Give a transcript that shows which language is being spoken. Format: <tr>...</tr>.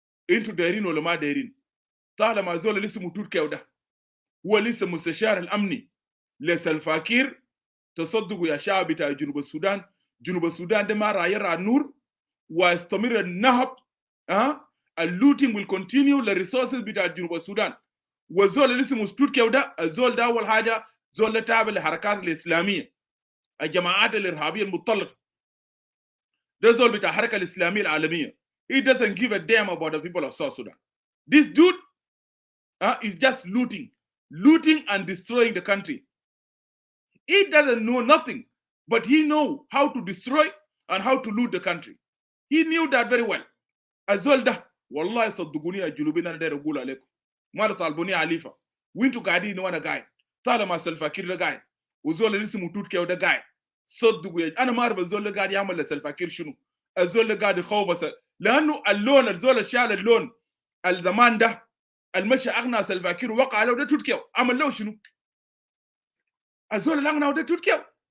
<ar>انتوا دايرين ولا ما دايرين؟ طالما زول اللي اسمه تركيا وده هو لسه مستشار الامني لسلفا كير، تصدقوا يا شعب بتاع جنوب السودان، جنوب السودان ده ما راح يرى النور واستمر النهب. اللوتينج</ar> <en>will continue</en> <ar>للريسورسز بتاع جنوب السودان. والزول اللي اسمه تركيا وده الزول ده اول حاجه زول ده تابع للحركات الاسلاميه، الجماعات الارهابيه المتطرفه. ده زول بتاع الحركه الاسلاميه العالميه.</ar> <en>He doesn't give a damn about the people of South Sudan. This dude is just looting and destroying the country. He doesn't know nothing, but he know how to destroy and how to loot the country. He knew that very well.</en> <ar>الزول ده والله صدقوني يا جنوبيين انا داير اقول عليكم ما تطالبوني عليفه وانتوا قاعدين وانا قاعد. طالما سلفا كير ده قاعد وزول اللي اسمه تركيا وده قاعد، صدقوا انا ما اعرف الزول اللي قاعد يعمل لسلفا كير شنو. الزول اللي قاعد يخوف لانه اللون الزول الشال اللون الزمان ده المشي اغنى سلفا كير وقع له ده تركيا عمل له شنو؟ الزول اللي اغنى ده تركيا.</ar>